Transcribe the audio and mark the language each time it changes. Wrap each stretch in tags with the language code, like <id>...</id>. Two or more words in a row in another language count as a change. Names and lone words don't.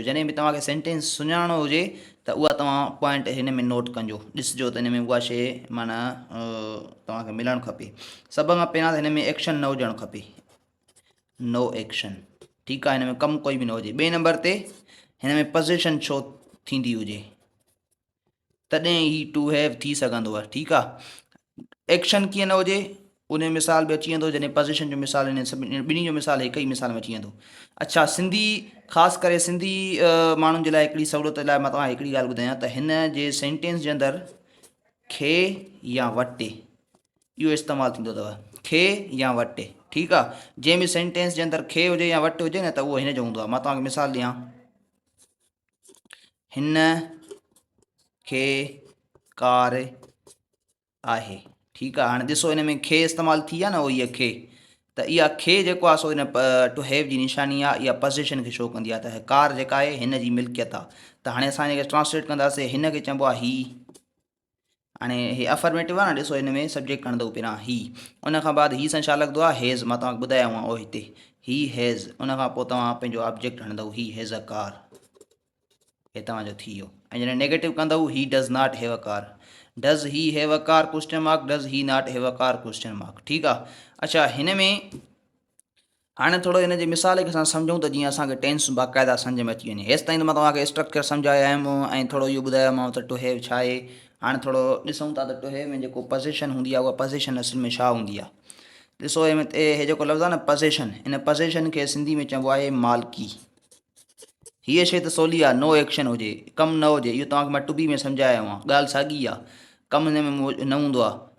<sd>जॾहिं बि तव्हांखे सेंटेंस सुञाणो हुजे त उहा तव्हां पॉइंट हिन में नोट कजो, ॾिसिजो त हिन में उहा शइ माना तव्हांखे मिलणु खपे। सभ खां पहिरियां त हिन में एक्शन न हुजणु खपे,</sd> <en>no action,</en> <sd>ठीकु आहे। हिन में कमु कोई बि न हुजे। ॿिए नंबर ते हिन में पोज़ीशन छो थींदी हुजे, तॾहिं ही</sd> <en>to have</en> <sd>थी सघंदो आहे, ठीकु आहे। एक्शन कीअं न हुजे उन जो मिसाल बि अची वेंदो, जॾहिं पोज़ीशन जो मिसाल हिन सभिनी ॿिन्ही जो मिसाल हिकु ई मिसाल में अची वेंदो। अच्छा, सिंधी ख़ासि करे सिंधी माण्हुनि जे लाइ हिकिड़ी सहूलियत लाइ मां तव्हांखे हिकिड़ी ॻाल्हि ॿुधायां त हिन जे सेंटेंस जे अंदरि खे या वटे इहो इस्तेमालु थींदो अथव, खे या वटे, ठीकु आहे। जंहिं बि सेंटेंस जे अंदरि खे हुजे या वटि हुजे न त उहो हिन जो हूंदो आहे। मां तव्हांखे मिसाल ॾियां, हिन खे कार आहे, ठीकु आहे। हाणे ॾिसो हिन में खे इस्तेमालु थी आहे न, उहो इहा खे, त इहा खे जेको आहे सो हिन</sd> <en>to have</en> <sd>जी निशानी आहे। इहा पोज़ीशन खे शो कंदी आहे त कार जेका आहे हिन जी मिल्कियत आहे। त हाणे असां हिनखे ट्रांसलेट कंदासीं, हिन खे चइबो आहे ही। हाणे हे अफर्मेटिव आहे न, ॾिसो हिन में सब्जेक्ट खणंदो पहिरियां ही, उन खां बाद ही सां छा लॻंदो आहे, हैज़। मां तव्हांखे ॿुधायांव उहो हिते</sd> <en>he has,</en> <sd>उन खां पोइ तव्हां पंहिंजो ऑब्जेक्ट हणंदव,</sd> <en>he has a car,</en> <sd>हे तव्हांजो थी वियो। ऐं जॾहिं नेगेटिव कंदव,</sd> <en>he does not have a car, does he have a car question mark, does he not have a car question mark,</en> <sd>ठीकु आहे। अच्छा, हिन में हाणे थोरो हिन जे मिसाल खे असां सम्झूं त जीअं असांखे टेंस बाक़ाइदा सम्झ में अची वञे। हेसि ताईं त मां तव्हांखे स्ट्रक्चर सम्झायो आयुमि ऐं थोरो इहो ॿुधायोमांव त</sd> <en>to have</en> <sd>छा आहे। हाणे थोरो ॾिसूं था त</sd> <en>to have</en> <sd>में जेको पोज़ीशन हूंदी आहे, उहा पोज़ीशन असुल में छा हूंदी आहे। ॾिसो हे जेको लफ़्ज़ आहे न पोज़ीशन, इन पोज़ीशन खे सिंधी में चइबो आहे मालिकी। हीअ शइ त सवली आहे, नो एक्शन हुजे, कमु न हुजे, इहो तव्हांखे मां</sd> <en>to be</en> <sd>में सम्झायो आहे, ॻाल्हि साॻी आहे, कमु हिन में न हूंदो आहे।</sd>